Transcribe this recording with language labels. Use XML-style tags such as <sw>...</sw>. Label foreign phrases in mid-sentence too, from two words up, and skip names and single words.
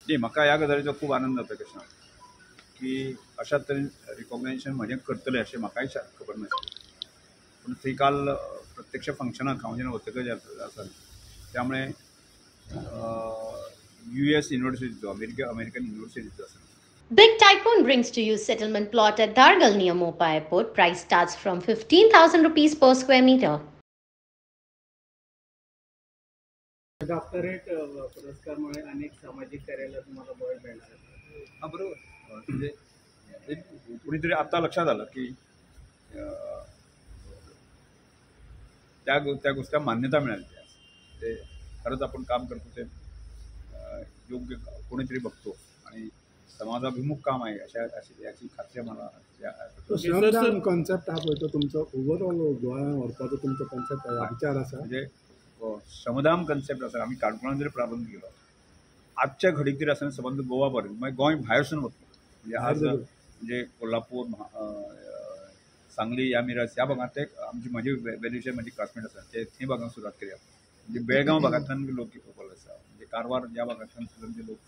<kok>न्ही म्हाका ह्या गजालीचो खूब आनंद जाता कृष्णा की अशा तरेन रिकॉग्नायजेशन म्हजें करतलें अशें म्हाकाय खबर नाशिल्लें पूण थंय काल प्रत्यक्ष फंक्शनाक हांव जेन्ना वतकच आसा त्यामुळे US युनिव्हर्सिटीचो अमेरिकन युनिव्हर्सिटीचो आसा.</kok> <en>Big Tycoon brings to you settlement plot at Dargal near Mopa Airport. Price starts from 15,000 rupees per square meter.</en> <mr>डॉक्टरेट पुरस्कारमुळे अनेक सामाजिक कार्याला तुम्हाला बळ मिळणार आहे. हां बरोबर म्हणजे कुणीतरी आता लक्षात आलं की त्या गोष्टीला मान्यता मिळाली ते खरंच आपण काम करतो ते योग्य कोणीतरी बघतो आणि समाजाभिमुख काम आहे याची खात्री मला</mr> <kok>श्रमदान कॉन्सेप्ट हा पळय तो तुमचो ओवरऑल गोंयांत व्हरपाचो तुमचो कॉन्सेप्ट विचार आसा म्हणजे श्रमदान कन्सेप्ट आसा आमी काणकोणान जरी प्रारंभ केलो आजच्या घडीक तरी आसतना संबंध गोवा पर्यंत मागीर गोंय भायरसून वतलो म्हणजे आज म्हणजे कोल्हापूर सांगली ह्या मिरज ह्या भागात ते आमची माझे वेल्युशन माझी क्लासमेट आसा ते थंय भागात सुरवात केल्या म्हणजे बेळगांव भागांतल्यान लोक येवपाक आसा म्हणजे कारवार ह्या भागांतल्यान सुद्दां जे लोक</kok>